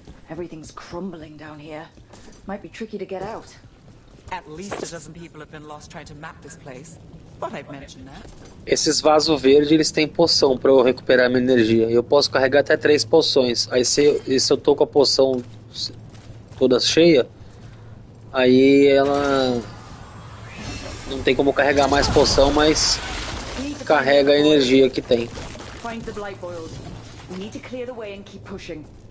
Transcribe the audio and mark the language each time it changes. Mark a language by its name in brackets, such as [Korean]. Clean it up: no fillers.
[English] Everything's crumbling down here. Might be tricky to get out. At least a dozen people have been lost trying to map this place. But I've mentioned that. [Portuguese] Esses vasos verdes, eles têm poção pra eu recuperar minha energia. Eu posso carregar até 3 poções. Aí se eu tô com a poção toda cheia, aí ela não tem como carregar mais poção, mas carrega a energia que tem. [English] Find the blight boils. We need to clear the way and keep pushing.